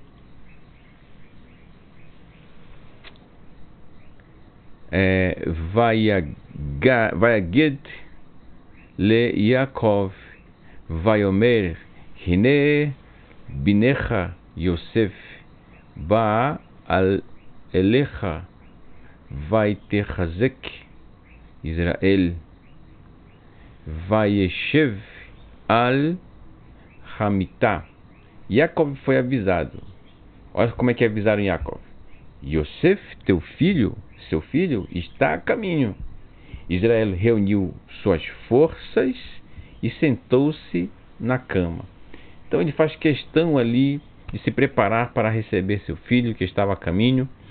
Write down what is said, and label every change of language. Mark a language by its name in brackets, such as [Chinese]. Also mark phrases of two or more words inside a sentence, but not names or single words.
[Hebrew] ויגד ליעקב, ויאמר, הנה בנך יוסף, בא אליך, ויתחזק ישראל, וישב על המטה. [Portuguese] Yaakov foi avisado. Olha como é que avisaram Yaakov. Yosef, seu filho, está a caminho. Israel reuniu suas forças e sentou-se na cama. Então ele faz questão ali de se preparar para receber seu filho que estava a caminho.